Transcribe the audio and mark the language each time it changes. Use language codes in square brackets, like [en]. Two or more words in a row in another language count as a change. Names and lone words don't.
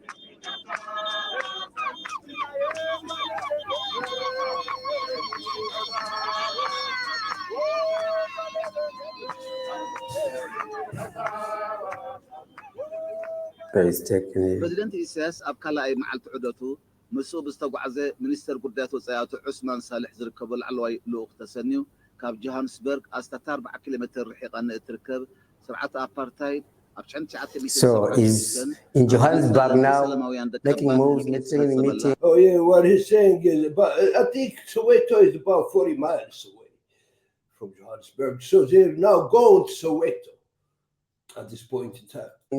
[ti] President Isaias ኣብ ካልኣይ መዓልቲ ዑደቱ ምስኡ ብዝተጓዓዘ ሚኒስተር ጉዳያት ወፃኢቱ ዑስማን ሳልሕ ዝርከቦ ላዕለዋይ ልኡኽ ተሰንዩ ካብ ጆሃንስበርግ ኣስታት 40 ኪሎ ሜትር ርሒቓ እትርከብ ስርዓት ኣፓርታይድ ኣብ 1900 [en] So he's in Johannesburg now, making moves, meeting. Oh yeah, what he's saying is about, I think Soweto is about 40 miles away from Johannesburg. So they're now going to Soweto at this point in time.